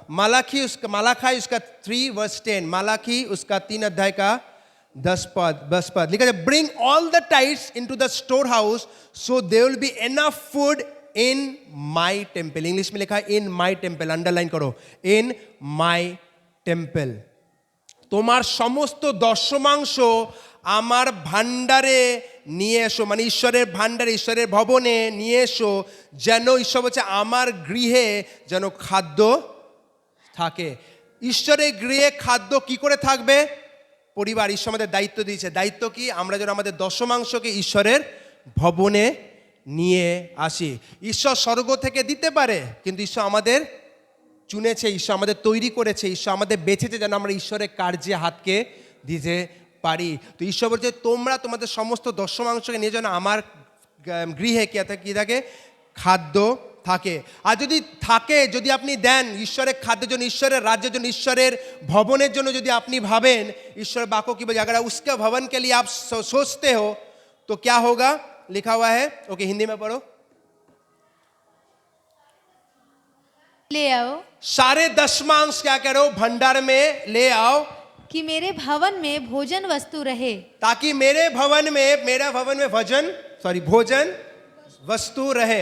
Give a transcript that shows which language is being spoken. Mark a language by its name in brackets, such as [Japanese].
[Hindi] मालाखी उसका 3:10, मालाखी उसका 3 अध्याय का 10 पद लिखा है, [English] Bring all the tithes into the store house so there will be enough food in my temple. [Hindi] English में लिखा है [English] in my temple, [Hindi] अंडरलाइन करो, इन माई টেম্পল। [Bangla] তোমার সমস্ত দশমাংশ আমার ভান্ডারে নিয়ে এসো, মানে ঈশ্বরের ভান্ডারে, ঈশ্বরের ভবনে নিয়ে এসো, যেন ঈশ্বর বলছে আমার গৃহে যেন খাদ্য থাকে। ঈশ্বরের গৃহে খাদ্য কি করে থাকবে? পরিবার। ঈশ্বর আমাদের দায়িত্ব দিয়েছে। দায়িত্ব কি? আমরা যেন আমাদের দশমাংশকে ঈশ্বরের ভবনে নিয়ে আসি। ঈশ্বর স্বর্গ থেকে দিতে পারে, কিন্তু ঈশ্বর আমাদের চুনেছে, ঈশ্বর আমাদের তৈরি করেছে, ঈশ্বর আমাদের বেছেছে যেন আমরা ঈশ্বরের কার্যে হাতকে দিতে পারি। তো ঈশ্বর বলছে তোমরা তোমাদের সমস্ত দশমাংশকে নিয়ে যেন আমার গৃহে কি থাকে? খাদ্য থাকে। আর যদি থাকে, যদি আপনি দেন ঈশ্বরের খাদ্যের জন্য, ঈশ্বরের রাজ্যের জন্য, ঈশ্বরের ভবনের জন্য যদি আপনি ভাবেন, ঈশ্বরের বাক্য [Hindi] की वजह अगर उसके भवन के लिए आप सोचते हो तो क्या होगा? लिखा हुआ है, ओके, हिंदी में पढ़ो। ले आओ, सारे दशमांश क्या करो? भंडार में ले आओ, कि मेरे भवन में भोजन वस्तु रहे, ताकि मेरा भवन में भोजन वस्तु रहे।